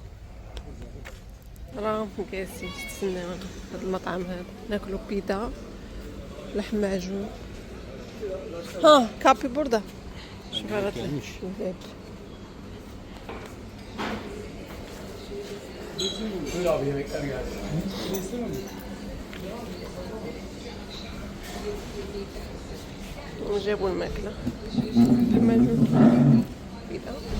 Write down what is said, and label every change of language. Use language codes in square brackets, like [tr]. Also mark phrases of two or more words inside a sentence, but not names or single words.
[ar] راهم جالسين تستناونا في هذا المطعم هذا ناكلو بيتزا لحم معجون. ها كابي بوردة. شوف هذا الباب. [tr] Buyur abi yemekler geldi. İstemiyor musun? [ar] جابوا الماكلة لحم معجون بيتزا.